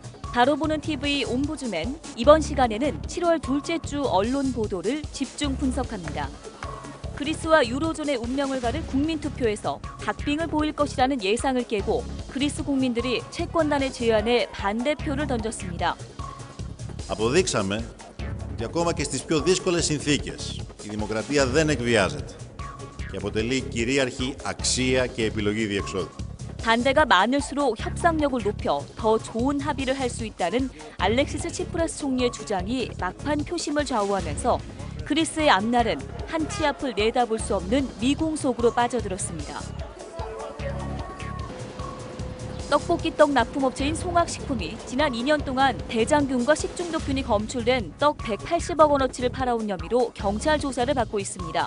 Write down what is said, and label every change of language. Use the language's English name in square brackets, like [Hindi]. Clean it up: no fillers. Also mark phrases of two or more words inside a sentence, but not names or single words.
[Korean] 바로 보는 TV 옴부즈맨, 이번 시간에는 7월 둘째 주 언론 보도를 집중 분석합니다. 그리스와 유로존의 운명을 가를 국민투표에서 박빙을 보일 것이라는 예상을 깨고 그리스 국민들이 채권단의 제안에 반대표를 던졌습니다. [Greek] Αποδείξαμε ότι ακόμα και στις πιο δύσκολες συνθήκες η δημοκρατία δεν εκβιάζεται και αποτελεί κυρίαρχη αξία και επιλογή διεξόδου. [Korean] 반대가 많을수록 협상력을 높여 더 좋은 합의를 할 수 있다는 알렉시스 치프라스 총리의 주장이 막판 표심을 좌우하면서 그리스의 앞날은 한 치 앞을 내다볼 수 없는 미궁 속으로 빠져들었습니다. 떡볶이 떡 납품업체인 송악식품이 지난 2년 동안 대장균과 식중독균이 검출된 떡 180억 원어치를 팔아온 혐의로 경찰 조사를 받고 있습니다.